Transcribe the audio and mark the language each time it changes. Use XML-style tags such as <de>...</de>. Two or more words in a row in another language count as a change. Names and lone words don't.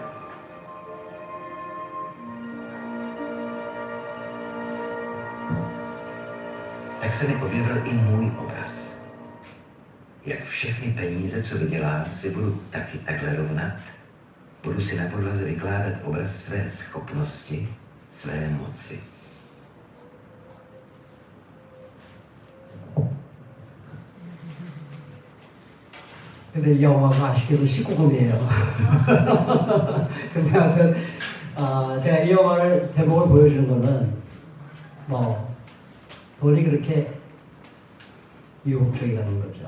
<cs>Tak se mi objevil i můj obraz. Jak všechny peníze, co vydělám, si budu taky takhle rovnat. Budu si na podlaze vykládat obraz své schopnosti, své moci.</cs> <ko>근데 이 영화가 아쉽게도 19금이에요. 근데 하여튼 제가 이 영화를 대목을 보여주는 거는 뭐 돈이 그렇게 유혹적이라는 거죠.</ko>